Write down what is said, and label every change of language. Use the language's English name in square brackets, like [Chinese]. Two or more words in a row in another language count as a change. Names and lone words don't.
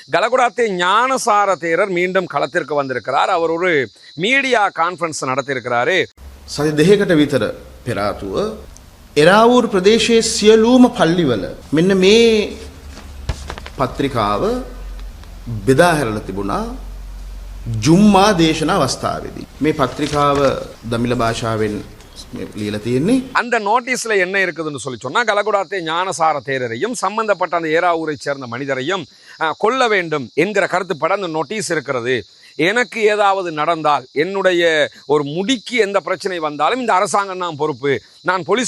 [Tamil] கலகுடாத்தே ஞானசார தேரர் மீண்டும் களத்திற்கு வந்திருக்கிறார். அவர் ஒரு [English] media conference [Tamil] நடத்தியிருக்கிறாரு. [Sinhala] සති දෙකකට විතර පෙර ආතුව එරාවූර් ප්‍රදේශයේ සියලුම පල්ලිවල මෙන්න මේ පත්‍රිකාව බෙදා හැරලා තිබුණා ජුම්මා දේශනා අවස්ථාවේදී. මේ පත්‍රිකාව දමිළ භාෂාවෙන් ලියලා තියෙන්නේ. [Tamil] அந்த நோட்டீஸ்ல என்ன இருக்குதுன்னு சொல்லி சொன்னா, கலகுடாத்தே ஞானசார தேரரையும் சம்பந்தப்பட்ட அந்த ஏராவூரை சேர்ந்த மனிதரையும் கொல்ல வேண்டும் என்கிற கருத்துப்பட அந்த நோட்டீஸ் இருக்கிறது. எனக்கு ஏதாவது நடந்தால், என்னுடைய ஒரு முடிக்கு எந்த பிரச்சனை வந்தாலும் இந்த அரசாங்கம் தான் பொறுப்பு, நான் போலீஸ்